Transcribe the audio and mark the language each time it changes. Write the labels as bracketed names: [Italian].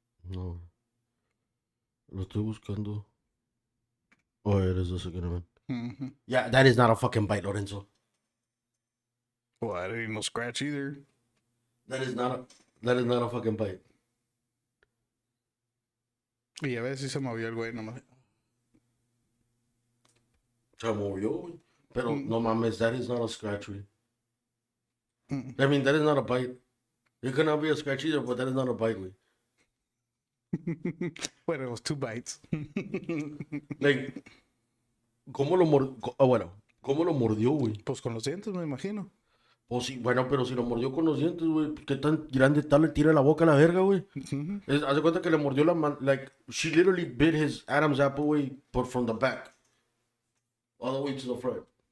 [Spanish] No. Lo estoy buscando. [English] Oh, it is the second one. Mm-hmm. Yeah, that is not a fucking bite, Lorenzo. Well, I didn't no scratch either. That is not a fucking bite. [Spanish] Y a ver si se movió el güey nomás. Se movió, güey. Pero no mames, [English] that is not a scratch, güey. Mm. I mean, that is not a bite. It cannot be a scratch either, but that is not a bite, güey. Bueno, it was 2 bites. [Spanish] Like, ¿cómo lo mordió? Ah, bueno, ¿cómo lo mordió, güey? Pues con los dientes, me imagino. O sí, bueno, pero si lo mordió con los dientes, güey, ¿qué tan grande está? Le tira la boca a la verga, güey. Haz de cuenta que le mordió la mano, like, [English] she literally bit his Adam's apple, güey, but from the back. All the way to the front.